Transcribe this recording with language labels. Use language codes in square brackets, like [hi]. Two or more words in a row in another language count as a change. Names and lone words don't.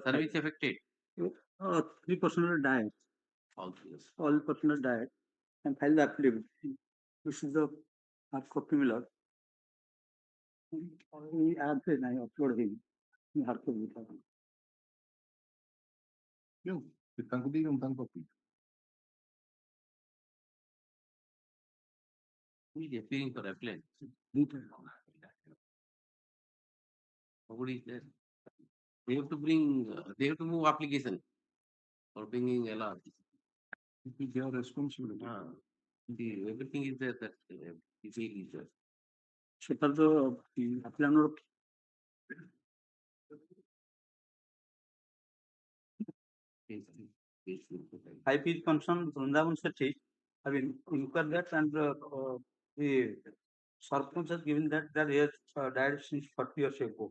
[en] Service affected. 3 personnel died. All personnel died and filed the affidavit. This is the hard copy, my lord. I upload him. You have to meet him. [or] क्यों ତାଙ୍କୁ ଦେଇକି ମୁଁ ତାଙ୍କ କପି [en] Who is appearing for appellant? Nobody is there. They have to bring, they have to move application for bringing LR. it is their responsibility. Everything is there, that detail is there. [or] ସେଟା ତ [en] applicant High Peak concern Vrindavan Sethi have inquired that, and the Sarpanch has given that he has died since 40 years ago.